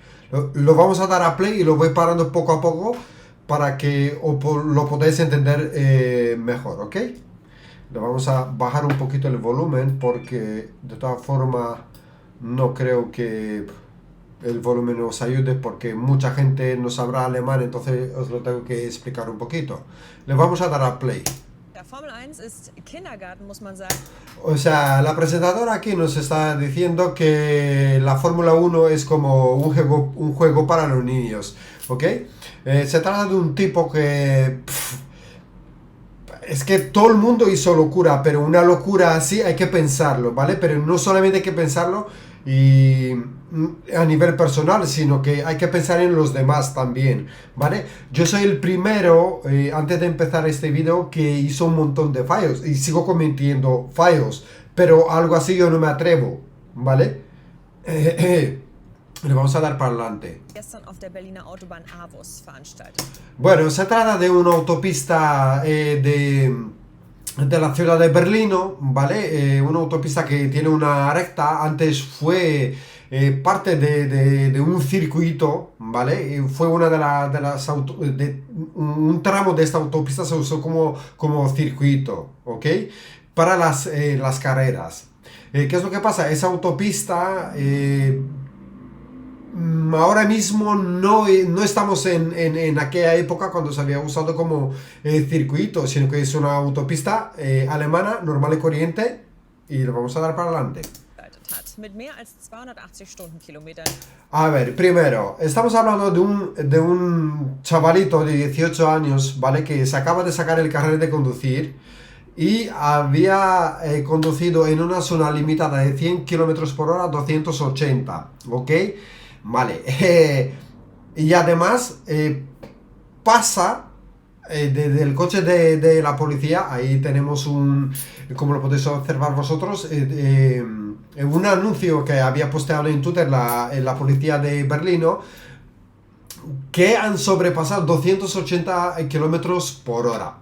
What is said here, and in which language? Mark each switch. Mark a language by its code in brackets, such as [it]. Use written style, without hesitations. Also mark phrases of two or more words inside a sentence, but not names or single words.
[es] Lo vamos a dar a play y lo voy parando poco a poco para que lo podáis entender mejor, ¿ok? Le vamos a bajar un poquito el volumen porque de todas formas no creo que el volumen os ayude porque mucha gente no sabrá alemán, entonces os lo tengo que explicar un poquito. Le vamos a dar a play. [de] Der Formel 1 ist Kindergarten, muss man sagen. [es] O sea, la presentadora aquí nos está diciendo que la Fórmula 1 es como un juego para los niños, ¿ok? Se trata de un tipo que... es que todo el mundo hizo locura, pero una locura así hay que pensarlo, ¿vale? Pero no solamente hay que pensarlo y a nivel personal, sino que hay que pensar en los demás también, ¿vale? Yo soy el primero, antes de empezar este video, que hizo un montón de fallos y sigo cometiendo fallos, pero algo así yo no me atrevo, ¿vale? Le vamos a dar para adelante. [de] Gestern auf der Berliner Autobahn AWOS veranstaltet. [es] Bueno, se trata de una autopista de la ciudad de Berlino, ¿vale? Una autopista que tiene una recta, antes fue parte de un circuito, ¿vale? Y fue una de las un tramo de esta autopista se usó como circuito, ¿ok? Para las carreras. ¿Qué es lo que pasa? Esa autopista... ahora mismo no estamos en aquella época cuando se había usado como circuito, sino que es una autopista alemana, normal y corriente, y lo vamos a dar para adelante. [de] Mit mehr als 280 Stundenkilometern. [es] A ver, primero, estamos hablando de un chavalito de 18 años, ¿vale? Que se acaba de sacar el carnet de conducir y había conducido en una zona limitada de 100 kilómetros por hora 280, ¿ok? Vale, y además pasa del coche de la policía, ahí tenemos como lo podéis observar vosotros, un anuncio que había posteado en Twitter la policía de Berlino, que han sobrepasado 280 kilómetros por hora.